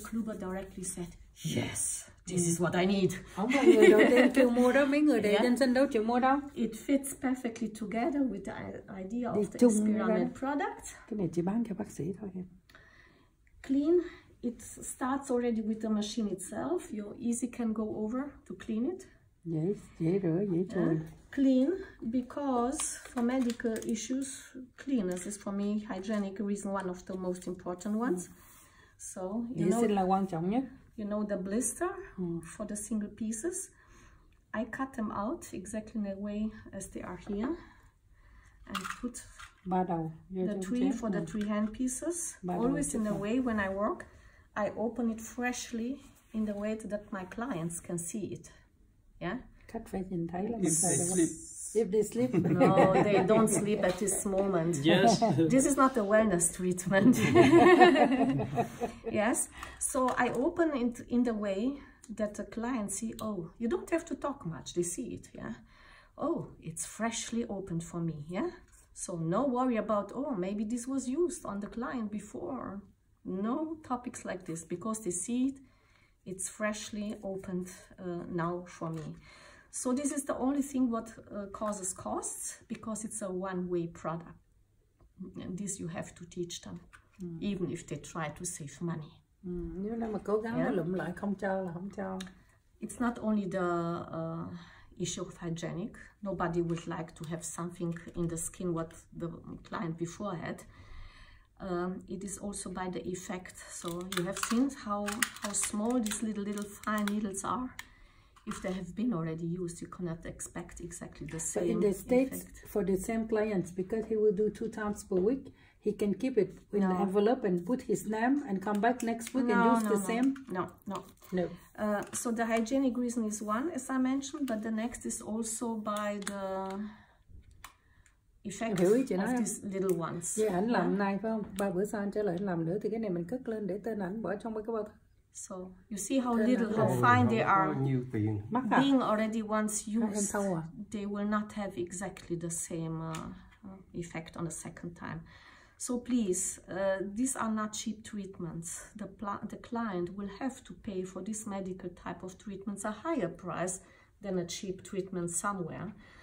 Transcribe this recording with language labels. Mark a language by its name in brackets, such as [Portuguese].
[English] Kluber directly said, yes, this is what I need. [Vietnamese] Ông là người đầu tiên kêu mua đó, mấy người để trên sân đấu chịu mua đâu. [English] It fits perfectly together with the idea of the Inspira product. [Vietnamese] Cái này chỉ bán cho bác sĩ thôi em. [English] Clean, it starts already with the machine itself. You easy can go over to clean it. [Vietnamese] Dễ rửa, dễ chùi. [English] Clean, because for medical issues, cleanliness is for me hygienic reason one of the most important ones. So you know, [Vietnamese] là quan trọng nhất. [English] You know the blister for the single pieces. I cut them out exactly in the way as they are here, and put the three for the 3 hand pieces. Always in the way when I work, I open it freshly in the way that my clients can see it. Yeah. [Vietnamese] Cách phải nhìn thấy là mình if they sleep. [English] No, they don't sleep at this moment. Yes. This is not a wellness treatment. Yes. So I open it in the way that the client see, oh, you don't have to talk much. They see it, yeah. Oh, it's freshly opened for me, yeah. So no worry about, oh, maybe this was used on the client before. No topics like this, because they see it, it's freshly opened now for me. So this is the only thing what causes costs, because it's a one-way product. And this you have to teach them, even if they try to save money. [Vietnamese] Nếu mà cố gắng lụm lại không cho là không cho. [English] It's not only the issue of hygienic. Nobody would like to have something in the skin what the client before had. It is also by the effect. So you have seen how small these little fine needles are. If they have been already used, you cannot expect exactly the same. But in the States, for the same clients, because he will do 2 times per week, he can keep it in the envelope and put his name and come back next week and use the same? No. So the hygienic reason is one, as I mentioned, but the next is also by the effect of these little ones. [Vietnamese] Yeah, anh làm này phải không? 3 bữa sau anh trở lại anh làm nữa thì cái này mình cất lên để tên ảnh bỏ trong cái bao. [English] So you see how little, how fine they are. Being already once used, they will not have exactly the same effect on the second time. So please, these are not cheap treatments. The client will have to pay for this medical type of treatments a higher price than a cheap treatment somewhere.